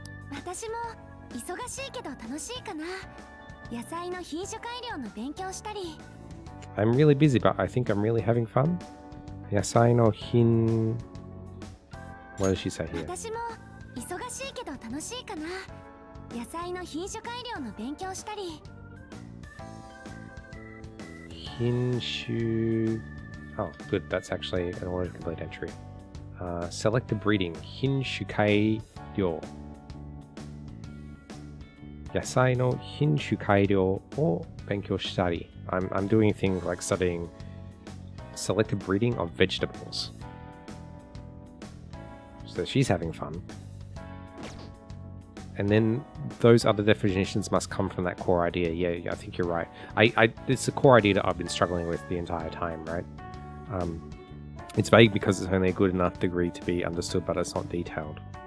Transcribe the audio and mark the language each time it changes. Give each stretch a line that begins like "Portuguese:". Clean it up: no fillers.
Japanese: 私も忙しいけど楽しいかな。野菜の品種改良の勉強したり。
English: I'm really busy, but I think I'm really having fun.
Japanese: 野菜の品...
English: What does she say here?
Japanese: 私も忙しいけど楽しいかな。野菜の品種改良の勉強したり。
English: 品種...Oh, good. That's actually an autocomplete entry. Selective breeding. 品種改良。
Japanese: 野菜の品種改良を勉強したり。
English: I'm doing things like studying selective breeding of vegetables. So she's having fun. And then those other definitions must come from that core idea. Yeah, I think you're right. It's a core idea that I've been struggling with the entire time, right? It's vague because it's only a good enough degree to be understood, but it's not detailed.